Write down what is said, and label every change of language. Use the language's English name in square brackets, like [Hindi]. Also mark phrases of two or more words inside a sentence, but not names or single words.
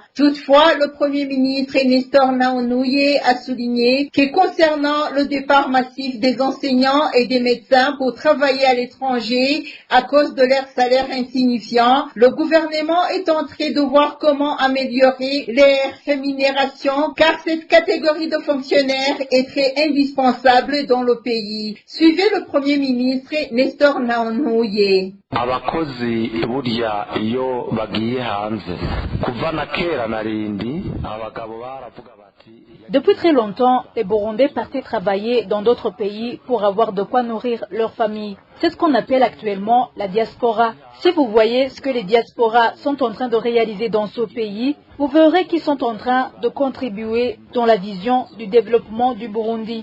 [French] Toutefois, le Premier ministre Nestor Naonouye a souligné que concernant le départ massif des enseignants et des médecins pour travailler à l'étranger à cause de leur salaire insignifiant, le gouvernement est en train de voir comment améliorer leur rémunération car cette catégorie de fonctionnaires est très indispensable dans le pays. Suivez le Premier ministre Nestor Naonouye. [Rundi] Abakozi burya iyo bagiye hanze kuva na kera narindi abagabo baravuga bati. [French] Depuis très longtemps, les Burundais partaient travailler dans d'autres pays pour avoir de quoi nourrir leur famille. C'est ce qu'on appelle actuellement la diaspora. Si vous voyez ce que les diasporas sont en train de réaliser dans ce pays, vous verrez qu'ils sont en train de contribuer dans la vision du développement du Burundi.